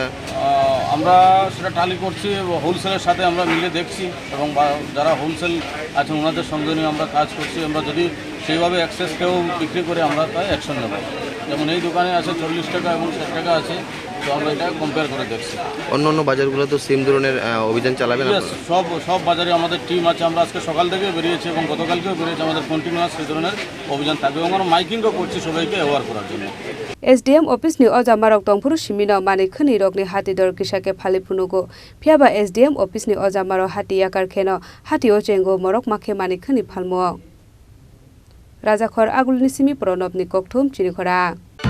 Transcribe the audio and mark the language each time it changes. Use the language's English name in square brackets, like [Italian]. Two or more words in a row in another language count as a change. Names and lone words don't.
[Bangla] আমরা সেটা টালি করছি হোলসেলের সাথে আমরা মিলে দেখছি এবং যারা হোলসেল আছেন ওনাদের সঙ্গে নিয়ে আমরা কাজ করছি আমরা যদি সেইভাবে অ্যাক্সেস কেউ বিক্রি করে আমরা তাই অ্যাকশন নেব যেমন এই দোকানে আছে 40 টাকা এবং 60 টাকা আছে তো আমরা এটা কম্পেয়ার করে দেখছি অন্য বাজারগুলো তো সেম ধরনের অভিযান চালাবেন সব বাজারে আমাদের টিম আছে আমরা আজকে সকাল থেকে বেরিয়েছি এবং গতকালকেও বেরিয়েছি আমাদের কন্টিনিউয়াস সেই ধরনের অভিযান থাকবে এবং আমরা মাইকিংও করছি সবাইকে অ্যাওয়ার করার জন্য [Kok Borok] SDM অফিসनि अजामारक दंफुरु सिमिनो मानिक खनि रकनि हाति दर किसाके फालि फुनुगो फियाबा SDM अफिसनि अजामारक हाति याकार खेनो हातिओ चेंगो मरक माखे मानिक खनि फालमो राजाखर आगुलनि सिमि प्रणबनि कक्थुम चिनि खरां।